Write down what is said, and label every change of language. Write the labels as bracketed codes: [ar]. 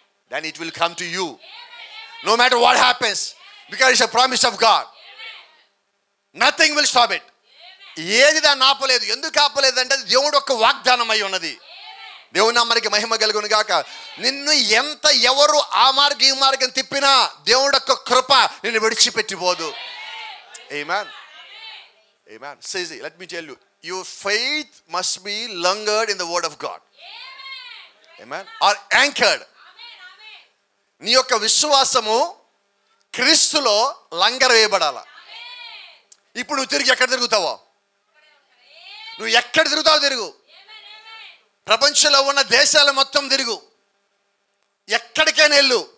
[en] then it will come to you no matter what happens because it's a promise of God. Nothing will stop it. [te] ఏది దాన్ని ఆపలేదు. ఎందుకు ఆపలేదు అంటే దేవుడు ఒక వాగ్దానం అయి ఉన్నది. దేవుని నామానికి మహిమ కలుగును గాక. నిన్ను ఎంత ఎవరు ఆ మార్గం ఈ మార్గం తిప్పినా దేవుడు యొక్క కృప నిన్ను విడిచిపెట్టిపోదు. [en] Amen. Amen. Says, let me tell you, your faith must be anchored in the word of God. Amen. Or anchored. [te] నీ యొక్క విశ్వాసము క్రీస్తులో లంగర వేయబడాల. ఇప్పుడు నువ్వు తిరిగి ఎక్కడ తిరుగుతావో, నువ్వు ఎక్కడ తిరుగుతావో తిరుగు. ప్రపంచంలో ఉన్న దేశాలు మొత్తం తిరుగు, ఎక్కడికైనా వెళ్ళు.